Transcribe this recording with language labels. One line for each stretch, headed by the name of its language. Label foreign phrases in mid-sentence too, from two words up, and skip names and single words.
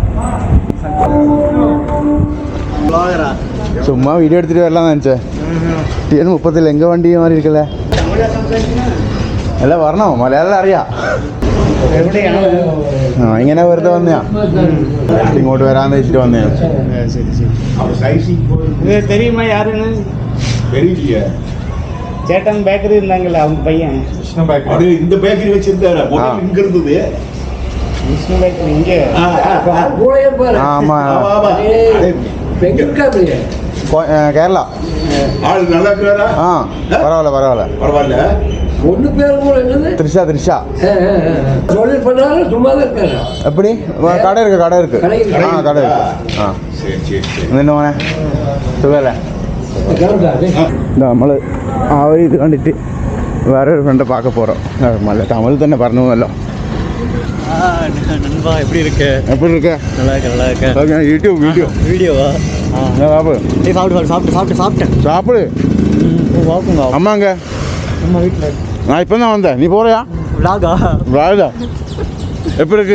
Malayalam: ചുമ്മാ വീഡിയോ എടുത്തിട്ട് വരലാന്ന് വെച്ചേ. TN30 എങ്ക വണ്ടി മാറി ഇരിക്കല്ലേ? അല്ല പറഞ്ഞോ, മലയാളം അറിയാം. ഇങ്ങനെ വെറുതെ വന്നയാ, ഇങ്ങോട്ട് വരാന്ന് വെച്ചിട്ട് വന്നയാ.
Tamil: தெரியுமா யாருன்னு? தெரியலையே. சேட்டன் பேக்கரி இருந்தாங்கல்ல, அவங்க பையன் விஷ்ணு பேக்கரி. இந்த பேக்கரி வச்சிருக்காரு. இங்க இருந்தது விஷ்ணு பேக்கரி இங்கே. ஆமா, கேரளா. ஆள் நல்லா இருக்கிறாரா? பரவாயில்ல. ஒண்ணு பேர் கூட என்னது? த்ரிஷா. தொழில் பண்ணாரு, சும்மா தான் இருக்காரு. எப்படி? கடை இருக்கு. கடை இருக்கு. சரி.
Malayalam: എന്നിട്ട് മോനെ സുഖല്ലേ? നമ്മൾ ആ ഒരു ഇത് കണ്ടിട്ട് വേറൊരു ഫ്രണ്ട്
Tamil: பார்க்க போகிறோம். നല്ല തമിഴ് തന്നെ പറഞ്ഞു പോകല്ലോ. நண்பா எப்படி இருக்கு? நல்லா இருக்கு. யூடியூப் வீடியோவா? சாப்பிடு. அம்மாங்க அம்மா வீட்டில். நான் இப்போ தான் வந்தேன். நீ போறியா? விளாகா எப்படி இருக்கு?